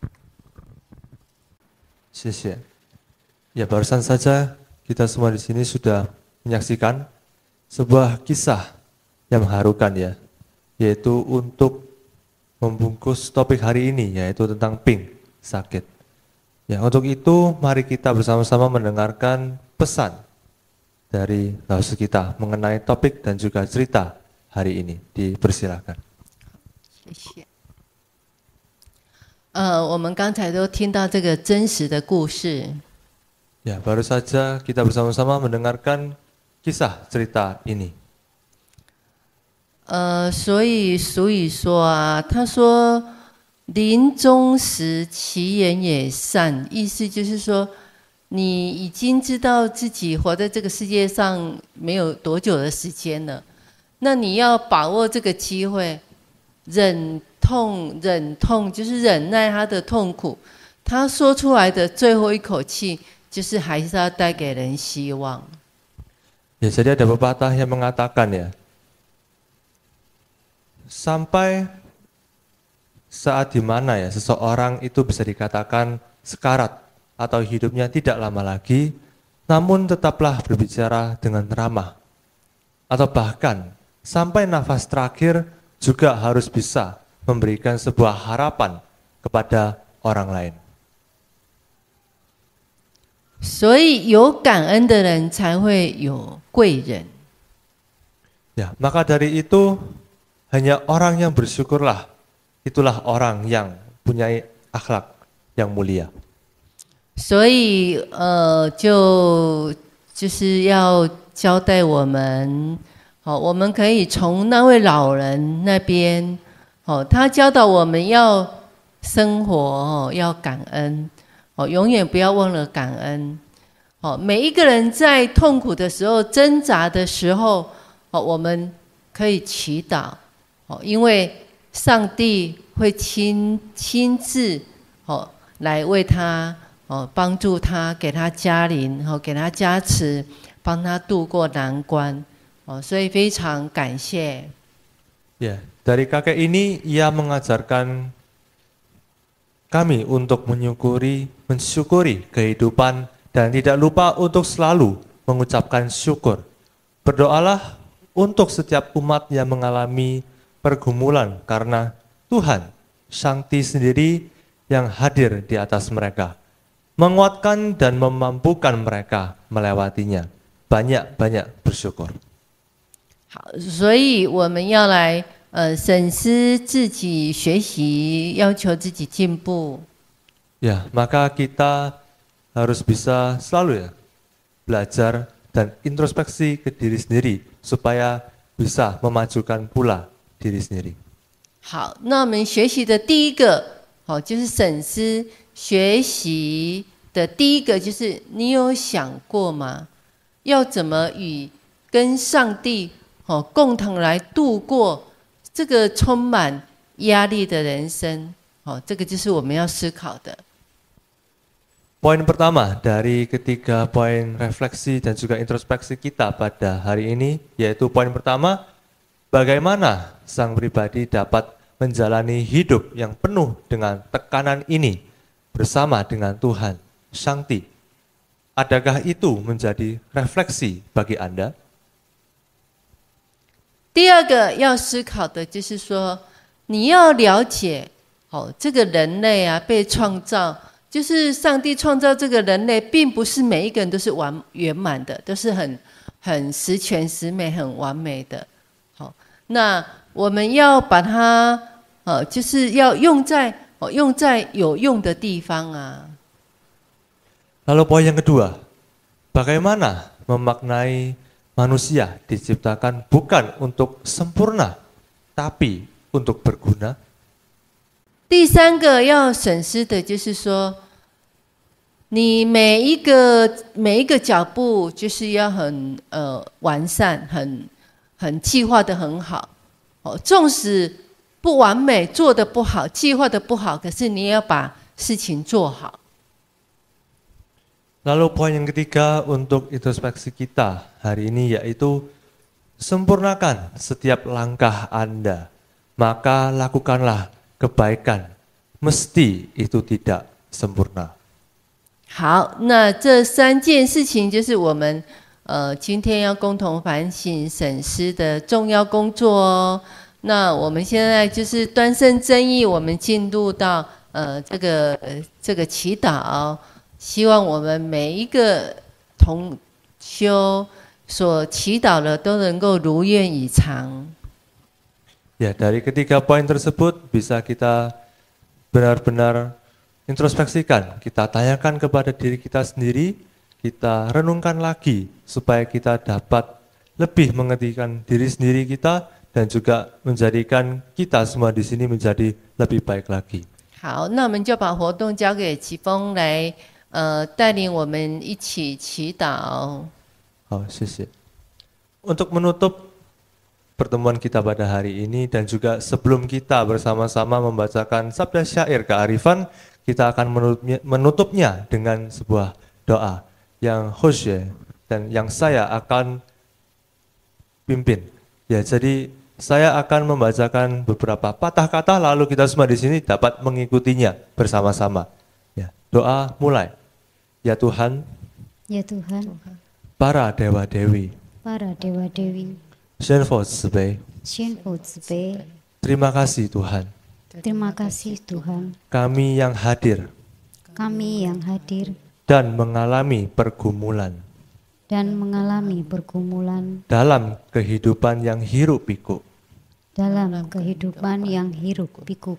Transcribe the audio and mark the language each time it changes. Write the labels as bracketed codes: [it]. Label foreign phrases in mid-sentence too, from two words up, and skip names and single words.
[id] 谢谢。Ya, barusan saja kita semua di sini sudah menyaksikan sebuah kisah yang mengharukan ya, yaitu untuk membungkus topik hari ini, yaitu tentang pink, sakit. Ya, untuk itu mari kita bersama-sama mendengarkan pesan dari host kita mengenai topik dan juga cerita hari ini. Dipersilahkan. [zh] 谢谢。我们刚才都听到这个真实的故事。 [id] Ya, baru saja kita bersama-sama mendengarkan kisah cerita ini. [zh] 所以俗语说啊，他说临终时其言也善，意思就是说，你已经知道自己活在这个世界上没有多久的时间了，那你要把握这个机会，忍痛就是忍耐他的痛苦，他说出来的最后一口气。就是还是要带给人希望。 [id] Ya, jadi ada pepatah yang mengatakan ya, sampai saat di mana ya seseorang itu bisa dikatakan sekarat atau hidupnya tidak lama lagi, namun tetaplah berbicara dengan ramah. Atau bahkan sampai nafas terakhir juga harus bisa memberikan sebuah harapan kepada orang lain. [zh] 所以有感恩的人才会有贵人。 [id] Ya, maka dari itu hanya orang yang bersyukurlah, itulah orang yang punya akhlak yang mulia. [zh] 所以就是要交代我们，我们可以从那位老人那边，他教导我们要生活，要感恩，永远不要忘了感恩。每一个人在痛苦的时候、挣扎的时候，我们可以祈祷，因为上帝会亲自来为他帮助他，给他加临，给他加持，帮他度过难关，所以非常感谢。 [id] Ya, dari kakek ini ia mengajarkan kami untuk mensyukuri kehidupan dan tidak lupa untuk selalu mengucapkan syukur. Berdoalah untuk setiap umat yang mengalami pergumulan karena Tuhan, Shakti sendiri yang hadir di atas mereka, menguatkan dan memampukan mereka melewatinya. Banyak-banyak bersyukur. [zh] 好，所以我们要来审思自己，学习，要求自己进步。 [id] Ya, maka kita harus bisa selalu ya belajar dan introspeksi ke diri sendiri supaya bisa memajukan pula diri sendiri. [zh] 好，那我们学习的第一个，就是审思学习的第一个，就是你有想过吗？要怎么跟上帝共同来度过这个充满压力的人生？这个就是我们要思考的。 [id] Poin pertama dari ketiga poin refleksi dan juga introspeksi kita pada hari ini, yaitu poin pertama, bagaimana sang pribadi dapat menjalani hidup yang penuh dengan tekanan ini bersama dengan Tuhan, Shakti. Adakah itu menjadi refleksi bagi Anda? [zh] 第二个要思考的就是说，你要了解，这个人类啊被创造。就是上帝创造这个人类，并不是每一个人都是圆满的，都是很十全十美、很完美的。好，那我们要把它就是要用在有用的地方啊。 [id] Lalu poin yang kedua, bagaimana memaknai manusia diciptakan bukan untuk sempurna, tapi untuk berguna? [zh] 第三个要审视的就是说，你每一个脚步就是要很完善，很计划的很好。纵使不完美，做的不好，计划的不好，可是你也要把事情做好。 [id] Lalu poin yang ketiga untuk introspeksi kita hari ini yaitu sempurnakan setiap langkah Anda, maka lakukanlah kebaikan, mesti itu tidak sempurna. [zh] 好，那这三件事情就是我们今天要共同反省审思的重要工作哦。那我们现在就是端正正义，我们进入到这个祈祷，希望我们每一个同修所祈祷的都能够如愿以偿。 [id] Ya, dari ketiga poin tersebut bisa kita benar-benar introspeksikan, kita tanyakan kepada diri kita sendiri, kita renungkan lagi supaya kita dapat lebih mengertikan diri sendiri kita dan juga menjadikan kita semua di sini menjadi lebih baik lagi. [zh] 好，那我们就把活动交给齐峰来带领我们一起祈祷。 Oh, 谢谢. [id] Untuk menutup pertemuan kita pada hari ini dan juga sebelum kita bersama-sama membacakan sabda syair kearifan, kita akan menutupnya dengan sebuah doa yang Jose dan yang saya akan pimpin. Ya, jadi Saya akan membacakan beberapa patah kata lalu kita semua di sini dapat mengikutinya bersama-sama. Ya, doa mulai. Ya Tuhan, Ya Tuhan, para dewa-dewi, para dewa-dewi, [zh] 宣佛慈悲，宣父慈悲， [id] terima kasih Tuhan. terima kasih Tuhan, Kami yang hadir kami yang hadir dan mengalami pergumulan dan mengalami pergumulan dalam kehidupan yang hiruk pikuk dalam kehidupan yang hiruk pikuk